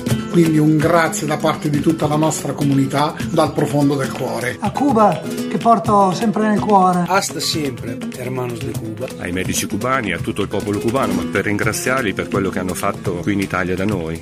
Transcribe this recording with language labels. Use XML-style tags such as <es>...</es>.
<it>Quindi un grazie da parte di tutta la nostra comunità dal profondo del cuore. A Cuba, che porto sempre nel cuore.</it> <es>Hasta siempre, hermanos de Cuba.</es> <it>Ai medici cubani, a tutto il popolo cubano, ma per ringraziarli per quello che hanno fatto qui in Italia da noi.</it>